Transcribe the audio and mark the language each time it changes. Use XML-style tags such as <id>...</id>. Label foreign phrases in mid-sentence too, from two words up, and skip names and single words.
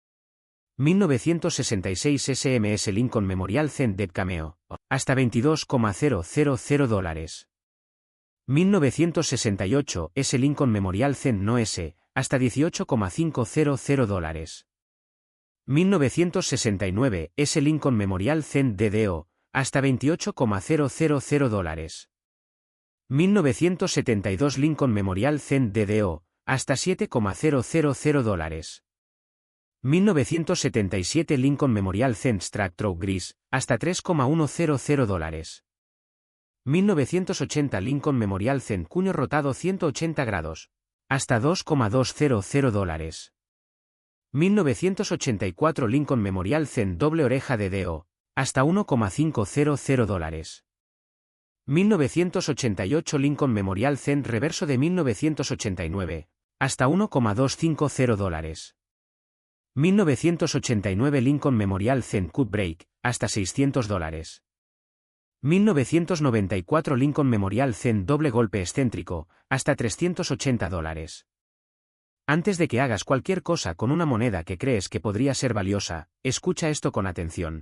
<es>1966 SMS Lincoln Memorial Cent Dev Cameo, hasta $22,000. 1968 S Lincoln Memorial Cent No S, hasta $18,500. 1969 S Lincoln Memorial Cent DDO, hasta $28,000. 1972 Lincoln Memorial Cent DDO, hasta $7,000. 1977 Lincoln Memorial Cent Stractrow Gris, hasta $3,100. 1980 Lincoln Memorial Cent Cuño rotado 180 grados, hasta $2,200. 1984 Lincoln Memorial Cent Doble Oreja DDO, hasta $1,500. 1988 Lincoln Memorial Cent Reverso de 1989, hasta $1,250. 1989 Lincoln Memorial Cent</es> <en>Cut Break,</en> <es>hasta $600. 1994 Lincoln Memorial Cent Doble Golpe Excéntrico, hasta $380. Antes de que hagas cualquier cosa con una moneda que crees que podría ser valiosa, escucha esto con atención.</es>